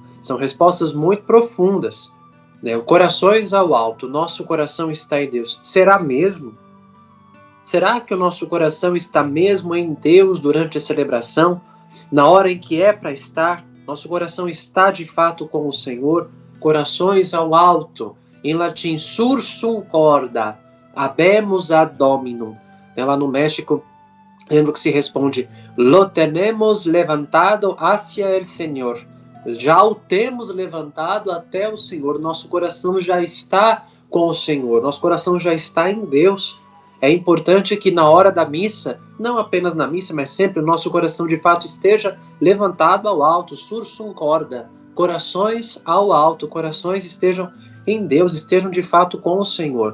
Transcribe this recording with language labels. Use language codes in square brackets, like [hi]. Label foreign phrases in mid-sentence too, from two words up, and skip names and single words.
[pt] São respostas muito profundas. O corações ao alto, nosso coração está em Deus. Será mesmo? Será que o nosso coração está mesmo em Deus durante a celebração? Na hora em que é para estar? Nosso coração está de fato com o Senhor? Corações ao alto. Em latim, [la] sursum corda. Habemus ad Dominum. Lá no México, lembro que se responde, [es] lo tenemos levantado hacia el Señor. [pt] Já o temos levantado até o Senhor. Nosso coração já está com o Senhor. Nosso coração já está em Deus. É importante que na hora da missa, não apenas na missa, mas sempre o nosso coração de fato esteja levantado ao alto, [la] sursum corda, [pt] corações ao alto, corações estejam em Deus, estejam de fato com o Senhor.